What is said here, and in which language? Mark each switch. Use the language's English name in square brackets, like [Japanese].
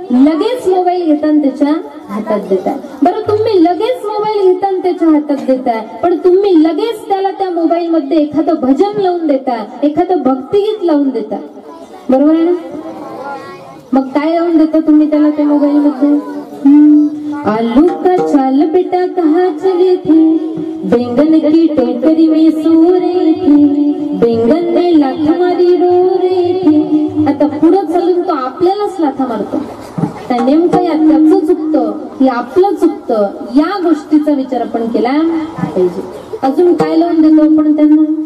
[Marathi] लगेच मोबाईल घेता आणि त्याच्या हातात देता. बरं, तुम्ही लगेच मोबाईल घेता आणि त्याच्या हातात देता, पण तुम्ही लगेच त्याला त्या मोबाईल मध्ये एखादं भजन लावून देता, एखादं भक्तिगीत लावून देता, बरोबर आहे ना? मग काय लावून देता तुम्ही त्याला त्या मोबाईल मध्ये? [Hindi] आलू का चाल बेटा कहाँ चले थे, बैंगन की टोकरी में सो रहे थे, बैंगन ने लाथा मारी रो रहे थे. [Marathi] आता पुढे चालून तो आपल्यालाच लाथा मारतो. नेमकं या त्याचं चुकतं की आपलं चुकतं, या गोष्टीचा विचार आपण केला पाहिजे. अजून काय लावून देतो आपण त्यांना?